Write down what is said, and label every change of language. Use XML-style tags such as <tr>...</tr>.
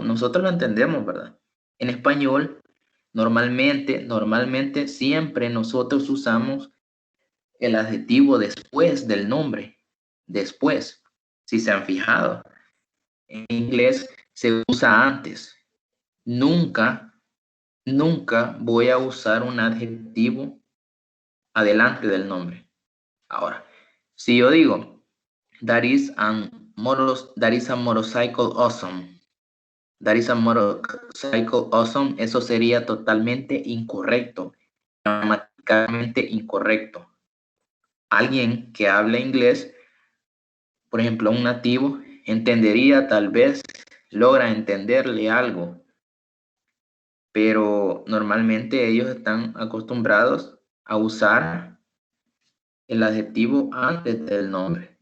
<es>Nosotros lo entendemos, ¿verdad? En español, normalmente siempre nosotros usamos el adjetivo después del nombre. Después, si se han fijado. En inglés se usa antes. Nunca voy a usar un adjetivo adelante del nombre. Ahora, si yo digo,</es> <en>that is a motorcycle awesome. That is a motorcycle awesome.</en> <es>Eso sería totalmente incorrecto. Gramaticalmente incorrecto. Alguien que habla inglés, por ejemplo, un nativo, entendería, tal vez logra entenderle algo, pero normalmente ellos están acostumbrados a usar el adjetivo antes del nombre.</es>